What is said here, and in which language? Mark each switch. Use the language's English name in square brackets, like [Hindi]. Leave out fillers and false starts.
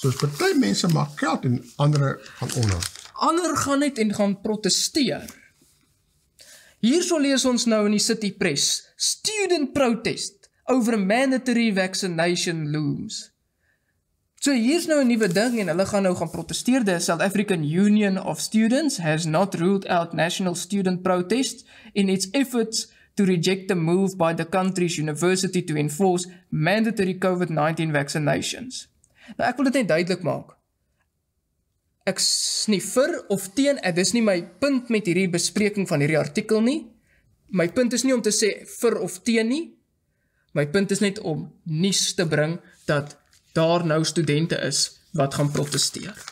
[Afrikaans] Soos party mense maak geld en ander gaan onder. Ander gaan net en gaan protesteer. Hierso lees ons nou in die City Press, [English] student protest over mandatory vaccination looms. [Afrikaans] So hier's nou 'n nuwe ding en hulle gaan nou gaan protesteer. [English] The South African Union of Students has not ruled out national student protest in its efforts to reject the move by the country's university to enforce mandatory COVID-19 vaccinations. [Afrikaans] Nou ek wil dit net duidelik maak. Ek is nie vir of teen, dis nie my punt met hierdie bespreking van hierdie artikel nie. My punt is nie om te sê vir of teen nie. My punt is net om nuus te bring dat daar nou studente is wat gaan protesteer.